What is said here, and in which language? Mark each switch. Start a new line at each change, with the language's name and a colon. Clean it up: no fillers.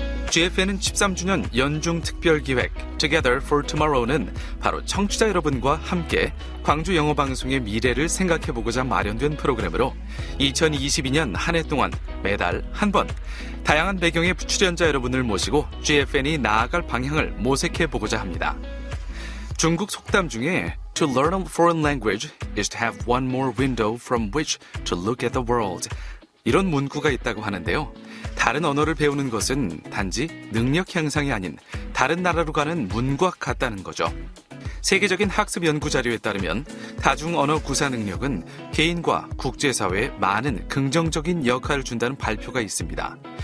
Korean: GFN은 13주년 연중 특별기획 Together for Tomorrow는 바로 청취자 여러분과 함께 광주 영어방송의 미래를 생각해보고자 마련된 프로그램으로 2022년 한 해 동안 매달 한 번 다양한 배경의 출연자 여러분을 모시고 GFN이 나아갈 방향을 모색해보고자 합니다. 중국 속담 중에
English: To learn a foreign language is to have one more window from which to look at the world.
Korean: 이런 문구가 있다고 하는데요. 다른 언어를 배우는 것은 단지 능력 향상이 아닌 다른 나라로 가는 문과 같다는 거죠. 세계적인 학습 연구 자료에 따르면 다중 언어 구사 능력은 개인과 국제사회에 많은 긍정적인 역할을 준다는 발표가 있습니다.